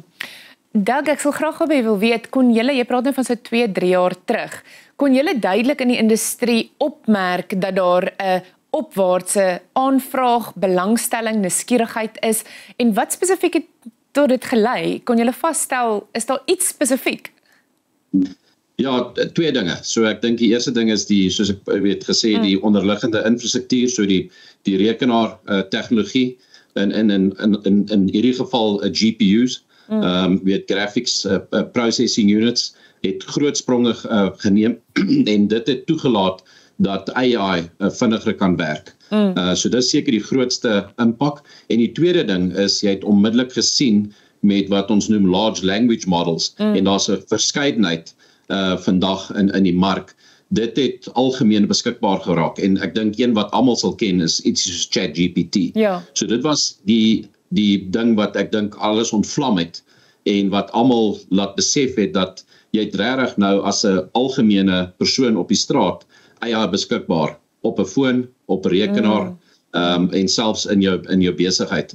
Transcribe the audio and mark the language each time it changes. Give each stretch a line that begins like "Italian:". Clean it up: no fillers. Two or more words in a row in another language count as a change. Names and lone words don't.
Afrikaans: Doug, ek sal graag wil weet, kon julle, jy praat nou van so 2-3 jaar terug, kon julle duidelik in die industrie opmerk dat daar 'n opwaartse aanvraag, belangstelling, nuuskierigheid is, en wat spesifiek het tot dit gelei? Kon julle vasstel, is daar iets spesifiek? Ja, twee dinge. So ek dink die eerste ding is soos ek gesê, die onderliggende infrastruktuur, so die rekenaar tegnologie, in hierdie geval GPU's,
English: graphics processing units,
Afrikaans: het groot spronge geneem en dit het toegelaat dat AI vinniger kan werk. So dit is seker die grootste impak. En die tweede ding is, jy het onmiddellik gesien met wat ons noem
English: large language models,
Afrikaans: en daar's 'n verskeidenheid vandag in die mark. Dit het algemeen beskikbaar geraak en ek dink een wat almal sal ken is iets soos ChatGPT. Ja. So dit was die ding wat ek dink alles ontvlam het en wat almal laat besef het dat jy het regtig nou as 'n algemene persoon op die straat AI beskikbaar op 'n foon, op 'n rekenaar en selfs in jou besigheid.